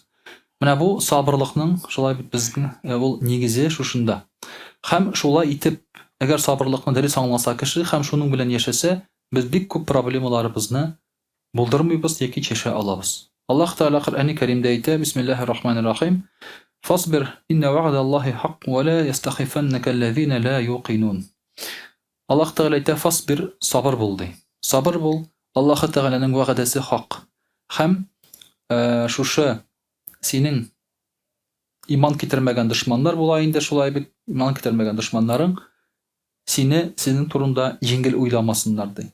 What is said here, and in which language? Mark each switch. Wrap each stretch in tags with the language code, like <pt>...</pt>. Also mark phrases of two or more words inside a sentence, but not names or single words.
<tt>Менә бу сабырлыкның шулай бит безнең ул нигезе шушында. Һәм шулай итеп, әгәр сабырлыкны дөрес аңласа кеше һәм шуның белән яшәсә, без бик күп проблемаларыбызны булдырмыйбыз яки чишә алабыз. Аллаһ Тәгалә Коръәни Кәримдә әйтә:</tt> <ar>بسم الله الرحمن الرحيم. فاصبر إن وعد الله حق ولا يستخفنك الذين لا يوقنون.</ar> <tt>Аллаһ Тәгалә әйтә: фасбир, сабыр бул ди. Сабыр бул, Аллаһы Тәгаләнең вәгъдәсе хак. Һәм шушы синең иман китермәгән дошманнар була инде, шулай бит иман китермәгән дошманнарың сезнең турында җиңел уйламасыннар ди.</tt>